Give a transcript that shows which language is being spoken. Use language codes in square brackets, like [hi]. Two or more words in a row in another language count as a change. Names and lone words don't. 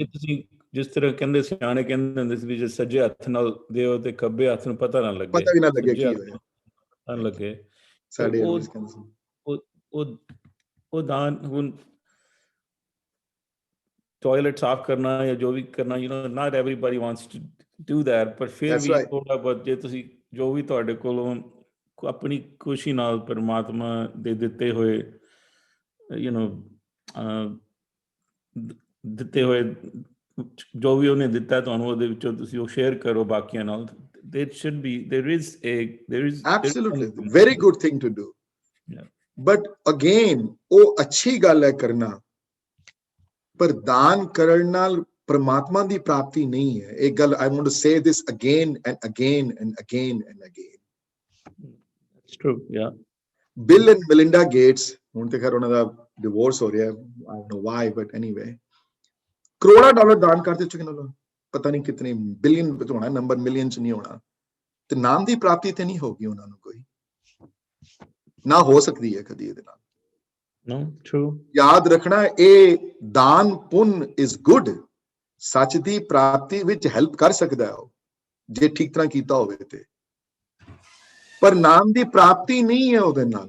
[pa] ਤੁਸੀਂ ਜਿਸ ਤਰ੍ਹਾਂ ਕਹਿੰਦੇ ਸਿਆਣੇ ਕਹਿੰਦੇ ਹੁੰਦੇ ਸੀ ਵੀ ਜੇ ਸੱਜੇ ਹੱਥ ਨਾਲ ਦਿਓ ਤੇ ਖੱਬੇ ਹੱਥ ਨੂੰ ਪਤਾ ਨਾ ਲੱਗੇ, ਪਤਾ ਵੀ ਨਾ ਲੱਗੇ ਕੀ ਹੋਇਆ, ਨਾ ਲੱਗੇ ਸਾਡੇ ਉਹ ਦਾਨ। ਹੁਣ ਟਾਇਲਟ ਸਾਫ਼ ਕਰਨਾ ਜਾਂ ਜੋ ਵੀ ਕਰਨਾ, [en] you know, not everybody wants to do that, [pa] ਪਰ ਫਿਰ ਵੀ ਥੋੜਾ ਬਹੁਤ ਜੇ ਤੁਸੀਂ ਜੋ ਵੀ ਤੁਹਾਡੇ ਕੋਲੋਂ ਆਪਣੀ ਖੁਸ਼ੀ ਨਾਲ ਪਰਮਾਤਮਾ ਦੇ ਦਿੱਤੇ ਹੋਏ, [en] you know, [pa] ਦਿੱਤੇ ਹੋਏ ਜੋ ਵੀ ਉਹਨੇ ਦਿੱਤਾ ਤੁਹਾਨੂੰ, ਉਹਦੇ ਵਿੱਚੋਂ ਤੁਸੀਂ ਉਹ ਸ਼ੇਅਰ ਕਰੋ ਬਾਕੀਆਂ ਨਾਲ। [en] there is absolutely very good thing to do, but again [pa] ਉਹ ਅੱਛੀ ਗੱਲ ਹੈ ਕਰਨਾ, ਪਰ ਦਾਨ ਕਰਨ ਨਾਲ ਪਰਮਾਤਮਾ ਦੀ ਪ੍ਰਾਪਤੀ ਨਹੀਂ ਹੈ। ਇਹ ਗੱਲ [en] I want to say this again and again and again and again. It's true, yeah. [pa] ਬਿਲ ਐਂਡ ਮਿਲਿੰਡਾ ਗੇਟਸ, ਹੁਣ ਤੇ ਖੈਰ ਉਹਨਾਂ ਦਾ ਡਿਵੋਰਸ ਹੋ ਰਿਹਾ, [en] I don't know why, but anyway, [pa] ਕਰੋੜਾਂ ਡਾਲਰ ਦਾਨ ਕਰ ਚੁੱਕੇ ਨੇ ਲੋਕ, ਪਤਾ ਨਹੀਂ ਕਿਤਨੇ ਬਿਲੀਅਨ ਵਿੱਚ ਹੋਣਾ ਨੰਬਰ, ਮਿਲੀਅਨ ਚ ਨਹੀਂ ਹੋਣਾ, ਤੇ ਨਾਮ ਦੀ ਪ੍ਰਾਪਤੀ ਤੇ ਨਹੀਂ ਹੋਗੀ ਉਹਨਾਂ ਨੂੰ, ਕੋਈ ਨਾ ਹੋ ਸਕਦੀ ਹੈ ਕਦੀ ਇਹਦੇ ਨਾਲ। [en] No, true. [pa] ਯਾਦ ਰੱਖਣਾ, ਇਹ ਦਾਨ ਪੁੰਨ [en] is good, [pa] ਸੱਚ ਦੀ ਪ੍ਰਾਪਤੀ ਵਿੱਚ ਹੈਲਪ ਕਰ ਸਕਦਾ ਹੈ ਉਹ, ਜੇ ਠੀਕ ਤਰ੍ਹਾਂ ਕੀਤਾ ਹੋਵੇ ਤੇ, ਪਰ ਨਾਮ ਦੀ ਪ੍ਰਾਪਤੀ ਨਹੀਂ ਹੈ ਉਹਦੇ ਨਾਲ।